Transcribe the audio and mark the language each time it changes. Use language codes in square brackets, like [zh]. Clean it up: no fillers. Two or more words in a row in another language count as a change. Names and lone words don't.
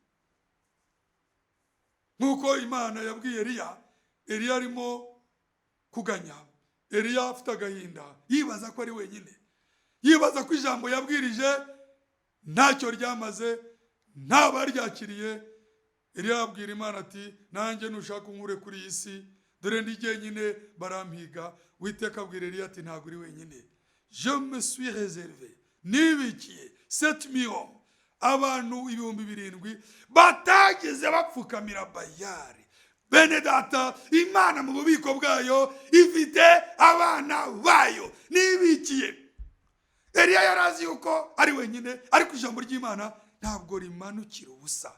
[rw] Nk'uko Imana yabwiye Eliya arimo kuganya, Eliya afite agahinda, yibaza ko ari wenyine, yibaza ko ijambo yabwirije ntacyo ryamaze, ntabaryakiriye. Eliya abwira Imana ati, nanjye nushaka unkure kuri iyi si, dore ndi jyenyine barampiga. Uwiteka abwira Eliya ati, ntabwo uri wenyine, [fr] je me suis réservé, nibikiye 7000 hommes, [rw] abantu 7000 batageze bapfukamira Bayali. Bene data, Imana mu bubiko bwayo ifite abana bayo nibikiye. Eliya yarazi yuko ari wenyine, ariko ijambo ry'Imana ntabwo rimanukira ubusa.